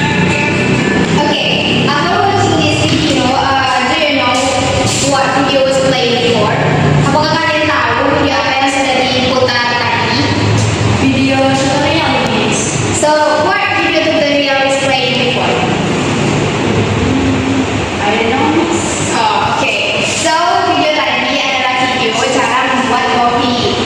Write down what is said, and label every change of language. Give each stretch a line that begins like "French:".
English: Okay, after watching this video, do you know what video was played before?
Indonesian: Apakah kalian tahu video apa yang sudah diputar tadi?
English: Video tutorial, Miss. So, what video tutorial is played before? I don't know, Miss.
Indonesian: Oh, oke. So, video tadi adalah video cara membuat kopi.